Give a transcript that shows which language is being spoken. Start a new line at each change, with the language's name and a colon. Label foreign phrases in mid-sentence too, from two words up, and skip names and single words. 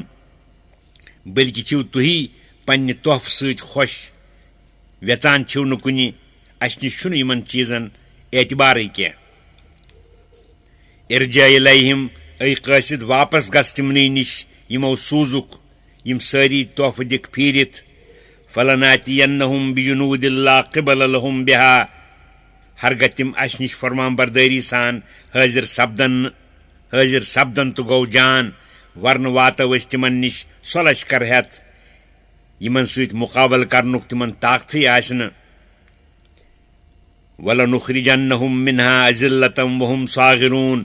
Kashmiri: بلکہِ چھِو تُہی پننہِ تحفہٕ سۭتۍ خۄش ویژان چھِو نہٕ کُنہِ اسہِ نِش چھُنہٕ یِمن چیٖزن اعتبارٕے کینٛہہ.
Arabic: ارجع الیہم.
Kashmiri: اے قٲصِد واپس گژھ تِمنٕے نِش یِمو سوٗزُکھ یِم سٲری تحفہٕ دِکھ پھیٖرِتھ.
Arabic: فلناتینہم بجنود لا قبل لہم بہا.
Kashmiri: ہرگاہ تِم اسہِ نِش فرمان بردٲری سان حٲضِر سپدن تہٕ گوٚو جان ورنہٕ واتو أسۍ تِمن نِش سۄ لشکر ہٮ۪تھ یِمن سۭتۍ مُقابلہٕ کرنُک تِمن طاقتھٕے آسہِ نہٕ.
Arabic: ولنخرجنہم منہا اذلة وہم صاغرون.